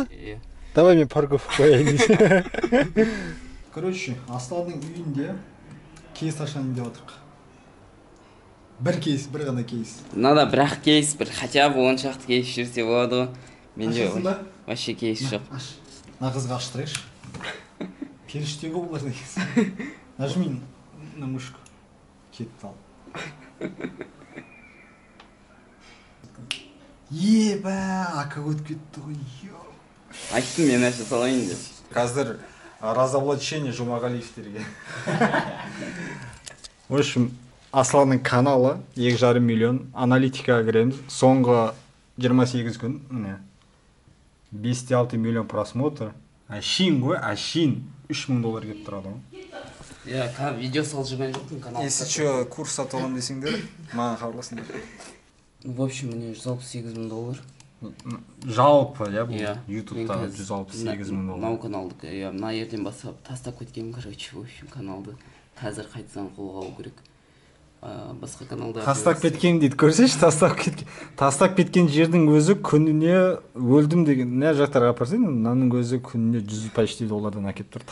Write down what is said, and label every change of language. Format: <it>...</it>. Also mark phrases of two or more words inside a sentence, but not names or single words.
<kk>Давай мен парковка қояйын. Короче, Асланның үйінде кейс ашайын деп отырмық. Бір кейс, бір ғана кейс. Надо бір-ақ кейс, бір</kk> <ru>хотя бы</ru> <kk>10 шақты кейс жүрсе болады ғой. Менде вообще кейс жоқ. Мына қызға аштырайықшы. Періште ғой бұлар негіз.</kk> <ru>Нажми на мышку.</ru> <kk>Кетті ал. Еба, ака өтіп кетті ғой. Айттым мен нәрсе салайын деп. Қазір разоблачение Жұмағалиевтерге.</kk> <ru>В общем,</ru> <kk>Асланның каналы 2,5 миллион, аналитикаға кіреміз. Соңғы 28 күн, міне, 5,6 миллион просмотр. Ашин ғой, ашин. $3,000 кеп тұрады ғой. Иә, видео салып жүрген жоқпын каналға.</kk> <ru>Если что,</ru> <kk>курс сатып алам десеңдер, маған хабарласыңдар.</kk> <ru>В общем, мне $168,000.</ru> <kk>Жалпы, я бұл ютубта $168,000. Мынау каналды, я мына ерден бастап тастап кеткенмін,</kk> <ru>короче, в общем,</ru> <kk>каналды. Қазір қайтадан қолға алу керек. Басқа каналда тастап кеткен дейді, көрсеші, тастап кеткен жердің өзі күніне өлдім деген не жақтарға апарсаң, мынаның өзі күніне $100 әкеп тұр.</kk>